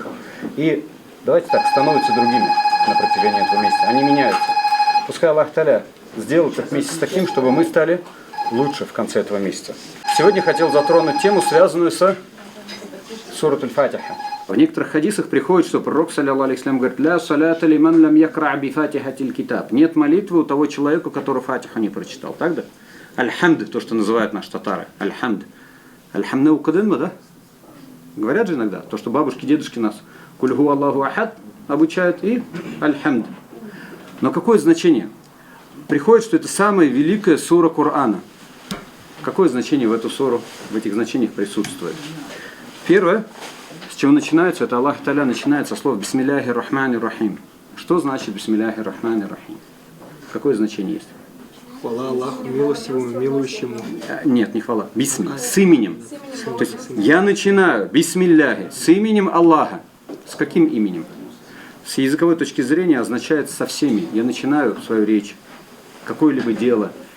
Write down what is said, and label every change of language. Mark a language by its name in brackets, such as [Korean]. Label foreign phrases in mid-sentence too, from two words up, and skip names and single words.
[Russian] И, давайте так, становятся другими на протяжении этого месяца. Они меняются. Пускай Аллах Та'аля сделает этот месяц таким, чтобы мы стали лучше в конце этого месяца. Сегодня хотел затронуть тему, связанную с сурат аль-Фатиха. В некоторых хадисах приходит, что пророк, [Arabic] صلى الله عليه وسلم, говорит: «لا صلاة لمن لم يقرأ بفاتحة الكتاب». [Russian] Нет молитвы у того человека, который Фатиху не прочитал. Так да? Аль-хамд, то, что называют наши татары. [Tatar] Аль-хамд. Аль-хамне укадынма, [Russian] да? Говорят же иногда, то, что бабушки, дедушки нас [Arabic] قل هو الله أحد [Russian] обучают, и аль-хамд. Но какое значение? Приходит, что это самая великая сура Корана. Какое значение в эту суру, в этих значениях присутствует? Первое, с чего начинается, это Аллах Та'аля начинает со слов [Arabic] «بسم الله الرحمن الرحيم». [Russian] Что значит [Arabic] «بسم الله الرحمن الرحيم»? [Russian] Какое значение есть? Хвала Аллаху, милостивому, милующему. Нет, не хвала. Бисми. С именем. То есть я начинаю бисмилляхи с именем Аллаха. С каким именем? С языковой точки зрения означает со всеми. Я начинаю свою речь, какое-либо дело.